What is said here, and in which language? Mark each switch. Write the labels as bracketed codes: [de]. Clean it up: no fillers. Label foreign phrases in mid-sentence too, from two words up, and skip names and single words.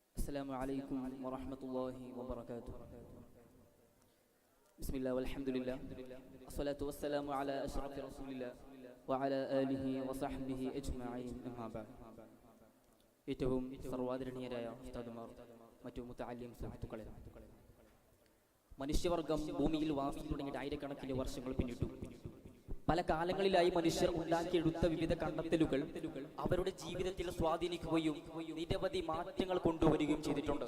[ar] السلام عليكم ورحمة الله وبركاته. بسم الله والحمد لله الصلاة والسلام على أشرف رسول الله وعلى آله وصحبه أجمعين أما بعد. [ml] ഏറ്റവും സർവാദരണീയരായ ഉസ്താദുമാർ, മറ്റു മുതഅല്ലിം സുഹൃത്തുക്കളെ, മനുഷ്യവർഗം ഭൂമിയിൽ വാസം തുടങ്ങിയിട്ട് ആയിരക്കണക്കിന് വർഷങ്ങൾ പിന്നിട്ടു. പല കാലങ്ങളിലായി മനുഷ്യർ ഉണ്ടാക്കിയെടുത്ത വിവിധ കണ്ടെത്തലുകൾ അവരുടെ ജീവിതത്തിൽ സ്വാധീനിക്കുകയും നിരവധി മാറ്റങ്ങൾ കൊണ്ടുവരികയും ചെയ്തിട്ടുണ്ട്.